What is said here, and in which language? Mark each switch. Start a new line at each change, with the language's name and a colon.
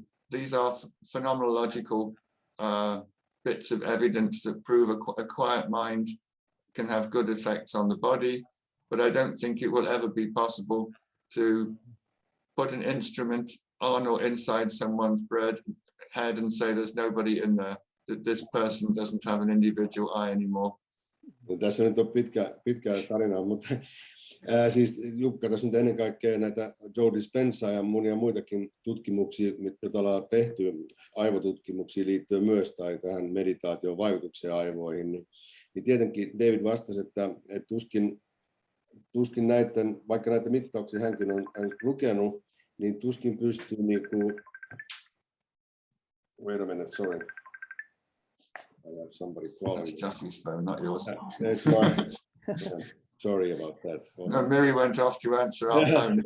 English: These are phenomenological bits of evidence that prove a quiet mind can have good effects on the body, but I don't think it will ever be possible to put an instrument on or inside someone's head and say there's nobody in there, that this person doesn't have an individual eye anymore.
Finnish: Tässä nyt on pitkä tarina, mutta siis Jukka, tässä on ennen kaikkea näitä Joe Dispenzaa ja monia muitakin tutkimuksia, joita ollaan tehty, aivotutkimuksia liittyen myös tai tähän meditaation vaikutukseen aivoihin, niin tietenkin David vastasi, että tuskin näiden, vaikka näitä mittauksia hänkin on lukenut, niin tuskin pystyy niinku,
English: wait a minute, sorry. I have somebody calling. That's Jaffy's phone, not yours. It's mine. Sorry about that. No, Miri went off to answer our phone.